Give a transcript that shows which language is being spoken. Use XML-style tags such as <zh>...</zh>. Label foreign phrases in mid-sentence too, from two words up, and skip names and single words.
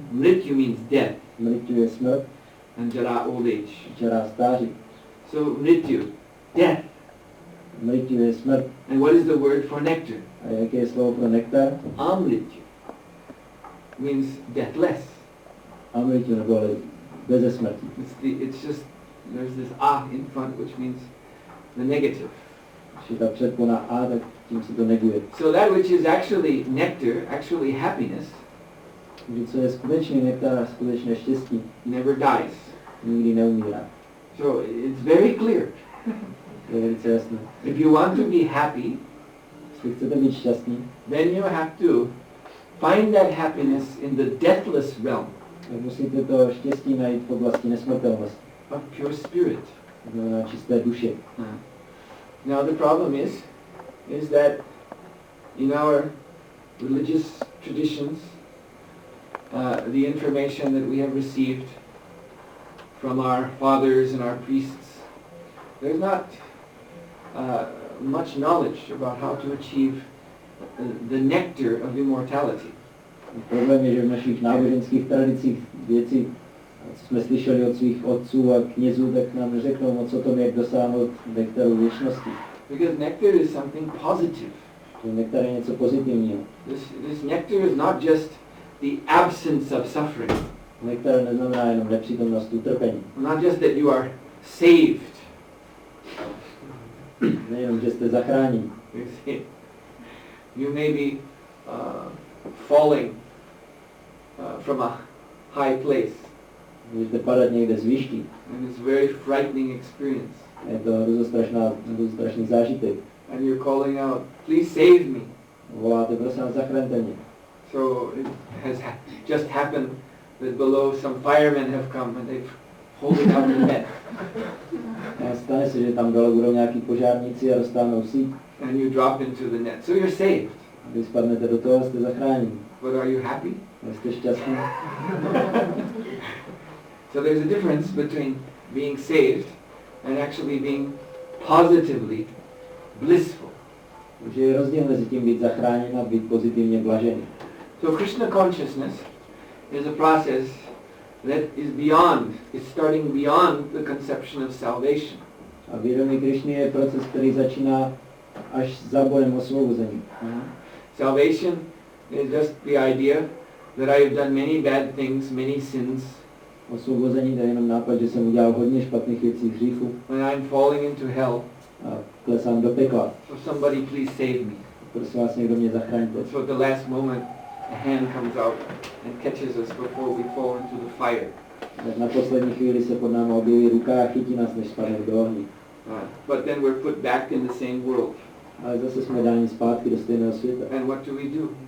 <en>Mrityu means death.</en> <cs>Mrityu je smrt.</cs> <en>And jara, old age.</en> <cs>Jara stáří.</cs> <en>So mrityu, death.</en> <cs>Mrityu je smrt.</cs> <en>And what is the word for nectar?</en> <cs>A jaké je slovo pro nektar?</cs> <en>Amrityu means deathless.</en> <cs>Amrityu nebo beze smrti.</cs> <en>It's just, there's this ah in front which means the negative.</en> <cs>Když je ta předpona a, tak tím se to neguje.</cs> <en>So that which is actually nectar, actually happiness,</en> <cs>Takže co je skutečný nektar a skutečné štěstí,</cs> <en>never dies.</en> <cs>nikdy neumírá.</cs> <en>So it's very clear.</en> <cs>To je velice jasné.</cs> <en>If you want to be happy,</en> <cs>Jestli chcete být šťastní,</cs> <en>then you have to find that happiness in the deathless realm</en> <cs>tak musíte to štěstí najít v oblasti nesmrtelnosti.</cs> <en>of pure spirit.</en> <cs>To znamená čisté duše.</cs> <en>Now the problem is that in our religious traditions, the information that we have received from our fathers and our priests, there's not much knowledge about how to achieve the nectar of immortality.</en> <cs>Problém je, že v našich náboženských tradicích věci, co jsme slyšeli od svých otců a knězů, tak nám neřeknou moc o tom, jak dosáhnout nektaru věčnosti.</cs> <en>Because nectar is something positive.</en> <cs>Že nektar je něco pozitivního.</cs> <en>This nectar is not just the absence of suffering.</en> <cs>Nektar neznamená jenom nepřítomnost utrpení.</cs> <en>Not just that you are saved.</en> <cs>Nejenom, že jste zachráněni.</cs> <en>You see, you may be falling from a high place,</en> <cs>Můžete padat někde z výšky.</cs> <en>and it's a very frightening experience.</en> <cs>Je to strašný zážitek.</cs> <en>And you're calling out, "Please save me."</en> <cs>Voláte, prosím vás, zachraňte mě.</cs> <en>So it has just happened that below some firemen have come and they've holding out the net.</en> <cs>A stane se, že tam dole budou nějaký požárníci a dostáhnou síť.</cs> <en>And you drop into the net. So you're saved.</en> <cs>Vy spadnete do toho a jste zachráněni.</cs> <en>But are you happy?</en> <cs>Jste šťastní.</cs> <en>So there's a difference between being saved and actually being positively blissful.</en> <cs>Takže je rozdíl mezi tím být zachráněn a být pozitivně blažený.</cs> <en>So Krishna consciousness is a process that is beyond, it's starting beyond the conception of salvation.</en> <cs>A vědomí Krišny je proces, který začíná až za bodem osvobození.</cs> <en>Salvation is just the idea that I have done many bad things, many sins,</en> <cs>Osvobození to je jenom nápad, že jsem udělal hodně špatných věcí, hříchů</cs> <en>and I'm falling into hell.</en> <cs>a klesám do pekla.</cs> <en>So somebody please save me.</en> <cs>Prosím vás, někdo mě zachraňte.</cs> <en>So at the last moment, a hand comes out and catches us before we fall into the fire.</en> <cs>Tak na poslední chvíli se pod námi objeví ruka a chytí nás, než spadneme do ohní.</cs> <en>But then we're put back in the same world.</en> <cs>Ale zase jsme dáni zpátky do stejného světa.</cs> <en>And what do?</en>